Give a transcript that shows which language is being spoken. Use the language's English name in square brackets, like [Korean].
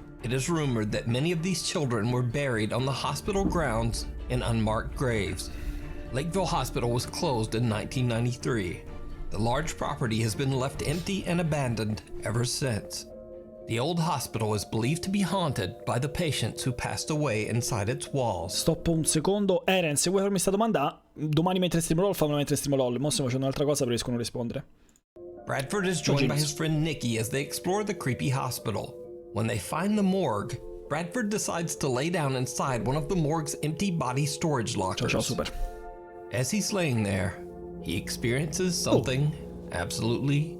[English] It is rumored that many of these children were buried on the hospital grounds in unmarked graves. Lakeville Hospital was closed in 1993. The large property has been left empty and abandoned ever since. The old hospital is believed to be haunted by the patients who passed away inside its walls. [Italian] Stop un secondo. Eren, se vuoi farmi questa domanda, domani mentre streamo LOL, fammi mentre streamo LOL. Mo stiamo facendo un'altra cosa, però riesco a non rispondere. [English] Bradford is joined by his friend Nikki as they explore the creepy hospital. When they find the morgue, Bradford decides to lay down inside one of the morgue's empty body storage lockers. [Italian] Ciao, super. [English] As he's laying there, he experiences something absolutely